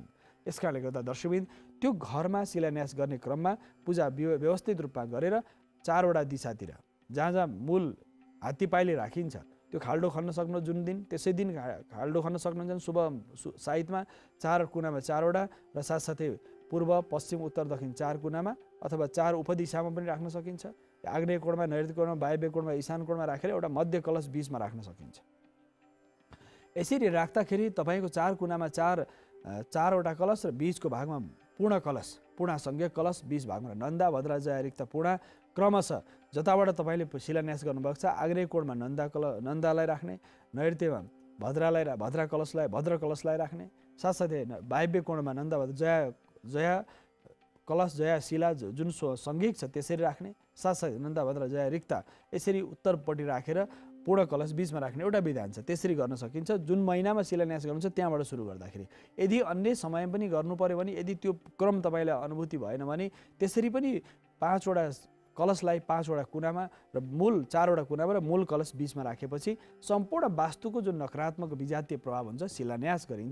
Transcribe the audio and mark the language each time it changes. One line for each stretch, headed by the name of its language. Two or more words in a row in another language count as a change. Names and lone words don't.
Nepali: यस कारणले गर्दा दर्शकवृन्द त्यो घरमा शिलान्यास गर्ने क्रममा पूजा व्यवस्थित रूपमा गरेर 4 वटा दिशातिर जहाँ जहाँ मूल हात्तीपाइले राखिन्छ त्यो खाल्डो खन्न सक्नु जुन दिन त्यसै दिन खाल्डो खन्न सक्नुहुन्छ। शुभ साइतमा 4 कुनामा 4 वटा र साथसाथै पूर्व, पश्चिम, उत्तर, दक्षिण 4 कुनामा अथवा 4 उपदिशामा पनि राख्न सकिन्छ। आग्नेय कोणमा, नैऋत्य कोणमा, वायव्य कोणमा, ईशान कोणमा राखेर एउटा मध्य कलश बीचमा राख्न सकिन्छ। यसरी राख्दाखेरि तपाईँको 4 कुनामा 4 वटा कलश र बीचको भागमा पूर्ण कलश, पूर्णा संज्ञक कलश, बीच भागमा नन्दा, भद्रा, जया, रिक्ता, पूर्णा क्रमशः जताबाट तपाईँले शिलान्यास गर्नुभएको छ आग्नेय कोणमा नन्दालाई राख्ने, नैऋत्यमा भद्रा कलशलाई राख्ने, साथसाथै वायव्य कोणमा नन्दा, भद्रा, जया कलश, जया शिला जुन सङ्गीक छ त्यसरी राख्ने, साथसाथै नन्दा, भद्रा, जया, रिक्ता यसरी उत्तरपट्टि राखेर पूर्ण कलश बीचमा राख्ने एउटा विधान छ। त्यसरी गर्न सकिन्छ। जुन महिनामा शिलान्यास गर्नुहुन्छ त्यहाँबाट सुरु गर्दाखेरि। यदि अन्य समय पनि गर्नु पर्यो भने, यदि त्यो क्रम तपाईँलाई अनुभूति भएन भने त्यसरी पनि 5 वटा कलशलाई 5 वटा कुनामा र मूल 4 वटा कुनामा र मूल कलश बीचमा राखेपछि सम्पूर्ण वास्तुको जुन नकारात्मक विजातीय प्रभाव हुन्छ शिलान्यास गरिन्छ।